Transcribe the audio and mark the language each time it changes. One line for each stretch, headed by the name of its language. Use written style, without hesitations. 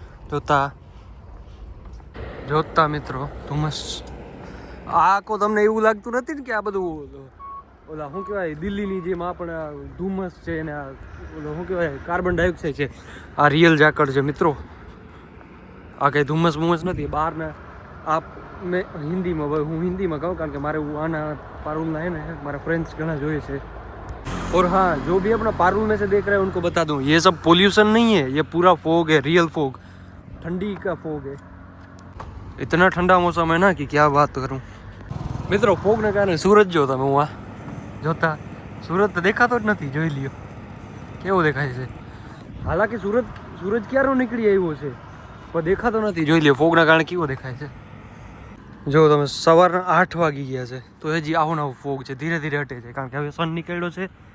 Gujarati: જોતા મિત્રો ધુમ્મસ આખો તમને એવું લાગતું નથી ને કે આ બધું ઓલા શું કહેવાય દિલ્હીની જેમ આપણે ધુમ્મસ છે ને ઓલો શું કહેવાય કાર્બન ડાયોક્સાઇડ છે. આ રિયલ ઝાકળ છે મિત્રો, આ કંઈ ધુમ્મસ બુમ્મસ નથી. બહારના મેં હિન્દીમાં હું હિન્દીમાં કહું કારણ કે મારે આના पारुलना है ना,
Hindi: हमारा फ्रेंड्स घना जो है. और हाँ, जो भी अपना पारुल में से देख रहे हैं उनको बता दूं, ये सब पोल्यूशन नहीं है, ये पूरा फोग है, रियल फोग, ठंडी का फोग है. इतना ठंडा मौसम है ना कि क्या बात करूं.
Gujarati: મિત્રો ફોગ ને કારણે સૂરજ જો તમે હું જોતા સૂરજ તો દેખાતો જ નથી. જોઈ લ્યો કેવો દેખાય છે. હાલાકી સૂરજ ક્યારો નીકળી આવ્યો છે પણ દેખાતો નથી. જોઈ લ્યો ફોગના કારણે કેવો દેખાય છે. જો તમે સવારના 8 વાગી ગયા છે તો હજી આવો નવો ફોગ છે, ધીરે ધીરે હટે છે કારણ કે હવે સન નીકળ્યો છે.